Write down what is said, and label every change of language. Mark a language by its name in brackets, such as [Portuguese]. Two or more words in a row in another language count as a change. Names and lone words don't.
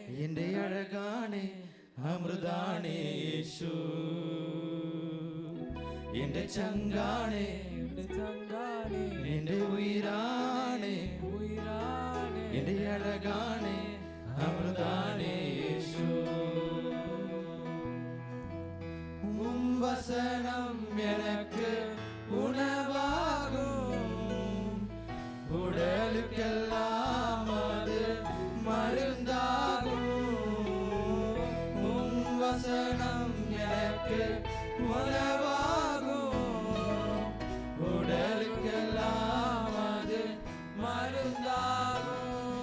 [Malayalam] എന്റെ അഴകാണേ അമൃതാണേ യേശു എന്റെ ചങ്കാണേ എന്റെ ചങ്കാണേ എന്റെ ഉയിരാണേ ഉയിരാണേ എന്റെ അഴകാണേ അമൃതാണേ യേശു [Tamil] വസനം எனக்கு உணவாகும் உடலுக்கெல்லாம் அது மருந்தாகும் வசனம் எனக்கு உணவாகும் உடலுக்கெல்லாம் அது மருந்தாகும்